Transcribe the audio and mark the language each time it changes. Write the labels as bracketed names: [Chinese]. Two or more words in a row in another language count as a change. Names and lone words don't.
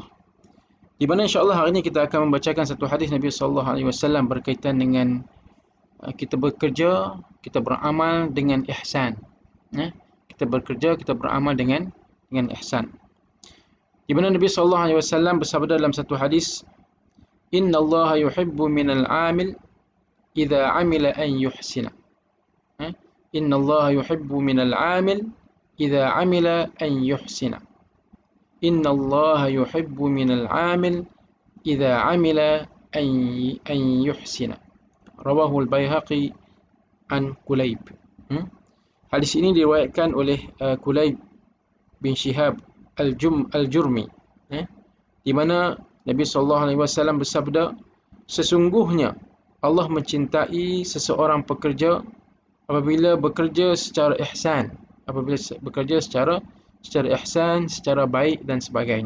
[Malay] Di mana [Arabic] إن شاء الله [Malay] hari ini kita akan membacakan satu hadis Nabi [Arabic] صلى الله عليه وسلم [Malay] berkaitan dengan kita bekerja, kita beramal dengan ihsan. Kita bekerja, kita beramal dengan ihsan. Di mana Nabi [Arabic] صلى الله عليه وسلم [Malay] bersabda dalam satu hadis, [Arabic] "إن الله يحب من العامل إذا عمل أن يحسن." إن الله يحب من العامل إذا عمل أن يحسن. إن الله يحب من العامل إذا عمل أن يحسن. رواه البيهقي عن كليب. [Malay] Hadis ini diriwayatkan oleh Kulayb bin Shihab al-Jurmi, di mana Nabi [Arabic] صلى الله عليه وسلم [Malay] bersabda, sesungguhnya Allah mencintai seseorang pekerja apabila bekerja secara ihsan, apabila bekerja secara ihsan, secara baik dan sebagainya.